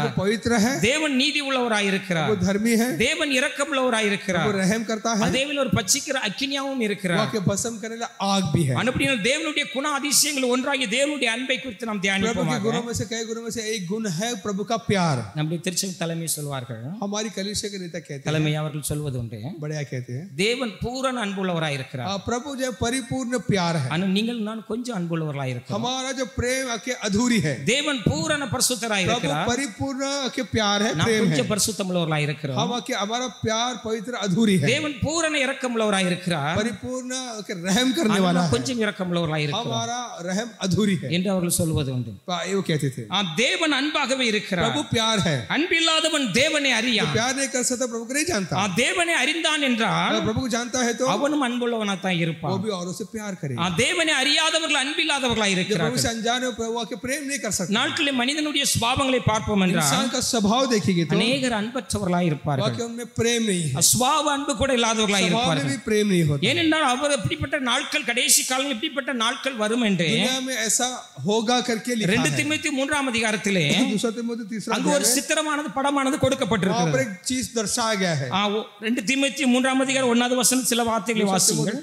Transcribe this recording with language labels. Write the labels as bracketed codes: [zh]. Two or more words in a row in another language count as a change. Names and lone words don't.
[hi] प्रभु पवित्र है. [ta] தேவன் நீதி உள்ளவராய் இருக்கிறார். [hi] प्रभु धर्मी है. [ta] தேவன் இரக்கமுள்ளவராய் இருக்கிறார். [hi] प्रभु रहम करता है. [ta] தேவன் ஒரு பச்சிக்கிற அக்கினியாவும் இருக்கிறார். [hi] वो के भस्म करने वाला आग भी है. [ta] அப்படினா தேவனுடைய குண அதிசயங்கள் ஒன்றாகிய தேவனுடைய அன்பை குறித்து நாம் [hi] प्रभु के [ta] தியானிப்போமாக. [hi] गुणों में से कई गुणों में से एक गुण है प्रभु का प्यार. [ta] நம்முடைய திருச்சபை தலைமை சொல்வார்கள், [hi] हमारी कलीसिया के नेता कहते हैं, [ta] தலைமை அவர்கள் சொல்வது உண்டு, [hi] बढ़िया कहते हैं, [ta] தேவன் பூரண அன்புள்ளவராய் இருக்கிறார். [hi] प्रभु जो परिपूर्ण प्यार है. [ta] ஆனா நீங்கள் நான் கொஞ்சம் அன்புள்ளவராய் இருக்கிறோம். [hi] हमारा जो प्रेम के अधूरी है. [ta] தேவன் பூரண பரிசுத்தராய் [hi] प्रभु [ta] இருக்கிறார். [hi] परिपूर्ण के प्यार है, [ta] நாம் [hi] प्रेम है. [ta] கொஞ்சம் பரிசுத்தமுள்ளவராய் இருக்கிறோம். [hi] हमारा प्यार पवित्र अधूरी है. [ta] தேவன் பூரண இரக்கமுள்ளவராய் இருக்கிறார். [hi] परिपूर्ण के रहम करने वाला है. [ta] கொஞ்சம் இரக்கமுள்ளவராய் இருக்கிறார். [hi] हमारा रहम अधूरी है [ta] என்று அவர்கள் சொல்வது உண்டு. [hi] वो कहते थे. [ta] தேவன் அன்பாகவே இருக்கிறார். [hi] प्रभु प्यार है. [ta] அன்பில்லாதவன் தேவனை அறியான். [hi] प्यार नहीं कर सकता, प्रभु को नहीं जानता. [ta] தேவனை அறிந்தான் என்றால் [hi] प्रभु को जानता है तो [ta] அவனும் அன்புள்ளவனாய் தான் இருப்பான். [hi] वो भी औरों से प्यार करेगा. [ta] தேவனை அறியாதவர்கள் அன்பில்லாதவர்களாய் [hi] प्रभु [ta] இருக்கிறார்கள். [hi] से अनजान है, प्रभु के प्रेम नहीं कर सकता. [ta] நாட்களில் மனிதனுடைய சுபாவங்களை பார்ப்போம் என்றால் [hi] इंसान का स्वभाव देखेंगे तो [ta] அநேகர் அன்பற்றவர்களாய் இருப்பார்கள். [hi] कि उनमें प्रेम नहीं है. [ta] சுபாவ அன்பு கூட இல்லாதவர்களாய் [hi] स्वभाव में [ta] இருப்பார்கள். [hi] भी प्रेम नहीं होता. [ta] ஏனென்றால் அவர் எப்படிப்பட்ட நாட்கள், கடைசி காலம் எப்படிப்பட்ட நாட்கள் வரும் என்று [hi] दुनिया में ऐसा होगा करके लिखा 2 है. [ta] தீமோத்தேயு 3 அதிகாரத்திலே [hi] दूसरा तीमुथियुस 3 [ta] அங்கு ஒரு சித்திரமானது, படமானது [hi] वहां पर [ta] கொடுக்கப்பட்டிருக்கிறது. [hi] एक चीज दर्शाया गया है. [ta] 2 தீமோத்தேயு 3 அதிகாரம் 1வது வசனம் சில வார்த்தைகளை வாசியுங்கள்.